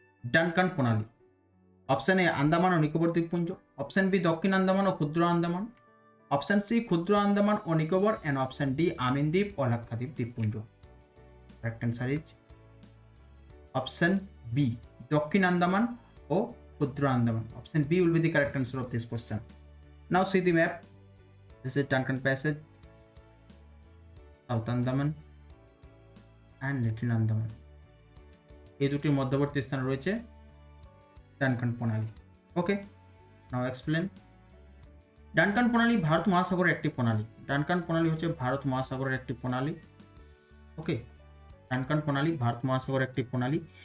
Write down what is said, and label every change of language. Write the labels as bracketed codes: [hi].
[bn] Duncan প্রণালী, option A Andaman ও নিকোবর দ্বীপপুঞ্জ, option B দক্ষিণ আন্দামান ও ক্ষুদ্র আন্দামান, অপশন সি ক্ষুদ্র আন্দামান ও নিকোবর, এন্ড অপশন ডি আমিন দ্বীপ ও লাক্ষাদ্বীপ দ্বীপপুঞ্জ। [en] Correct answer is option B, দক্ষিণ আন্দামান ও ক্ষুদ্র Andaman. Option B will be the correct answer of this question. Now see the map. This is Duncan Passage, South Andaman and Little Andaman. [bn] এই দুটির মধ্যবর্তী স্থানে রয়েছে Duncan প্রণালী। [en] Okay, now explain. [bn] ডানকান প্রণালী ভারত মহাসাগরের একটি প্রণালী। ডানকান প্রণালী হচ্ছে ভারত মহাসাগরের একটি প্রণালী। ওকে, ডানকান প্রণালী ভারত মহাসাগরের একটি প্রণালী।